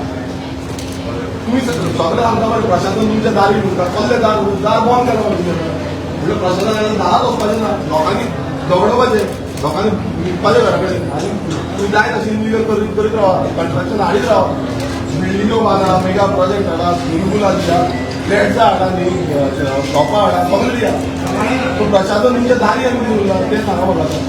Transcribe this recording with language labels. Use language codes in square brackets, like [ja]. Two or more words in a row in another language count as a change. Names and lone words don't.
[kok] तुम्ही सगळे आमच्या प्रशासन तुमच्या दारी म्हणता कसले दार बंद केला म्हणजे प्रशासनाला दारात वचपाचे ना लोकांनी दवडपाचे लोकांनी विकपाचे घराकडे आणि तुम्ही जाय तशी इलिगल करीत राहा कन्स्ट्रक्शन हाडीत राहा बिल्डिंगो बांदा [en] mega project [kok] हाडा [en] swimming pool [kok] दिया फ्लॅट्सां हाडा शॉपां हाडा सगळें दिया तो प्रशासन तुमच्या दारी आमी उरला तें सांगा म्हाका